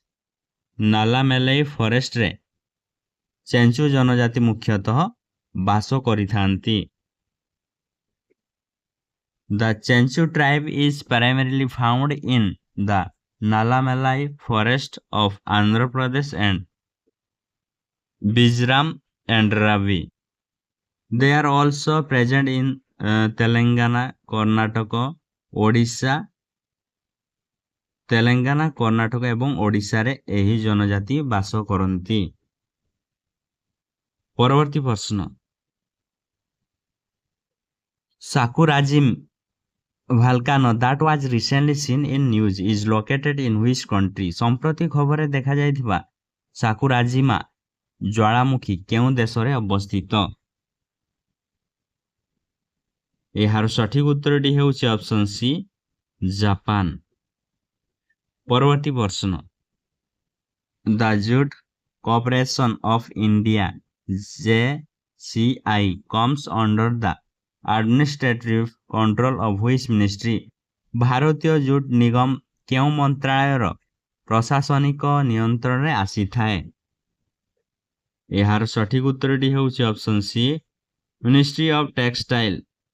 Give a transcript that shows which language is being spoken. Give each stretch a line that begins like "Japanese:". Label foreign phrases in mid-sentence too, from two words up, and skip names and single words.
Odia: ନଲାମେଲେଇ ଫରେଷ୍ଟରେ ଚେଞ୍ଚୁ ଜନଜାତି ମୁଖ୍ୟତଃ ବାସ କରିଥାନ୍ତି।
English: The Chenchu tribe is primarily found in the Nallamalai forest of Andhra Pradesh and Mizoram and Ravi. They are also present in Telangana, Karnataka, Odisha।
Odia: ତେଲେଙ୍ଗାନା, କର୍ଣ୍ଣାଟକ ଏବଂ ଓଡ଼ିଶାରେ ଏହି ଜନଜାତି ବାସ କରନ୍ତି। ପରବର୍ତ୍ତୀ ପ୍ରଶ୍ନ,
English: ସାକୁରାଜିମ୍ volcano that was recently seen in news is located in which country?
Odia: ସମ୍ପ୍ରତି ଖବରରେ ଦେଖାଯାଇଥିବା ସାକୁରାଜିମା ଜ୍ୱାଳାମୁଖୀ କେଉଁ ଦେଶରେ ଅବସ୍ଥିତ? ଏହାର ସଠିକ ଉତ୍ତରଟି ହେଉଛି
English: option C,
Odia: ଜାପାନ। ପରବର୍ତ୍ତୀ ପ୍ରଶ୍ନ,
English: ଦ ଜୁଟ୍ କର୍ପୋରେସନ୍ ଅଫ୍ ଇଣ୍ଡିଆ JCI comes under the administrative control of which ministry?
Odia: ଭାରତୀୟ ଜୁଟ୍ ନିଗମ କେଉଁ ମନ୍ତ୍ରାଳୟର ପ୍ରଶାସନିକ ନିୟନ୍ତ୍ରଣରେ ଆସିଥାଏ। ଏହାର ସଠିକ୍ ଉତ୍ତରଟି ହେଉଛି
English: option C, Ministry of Textile.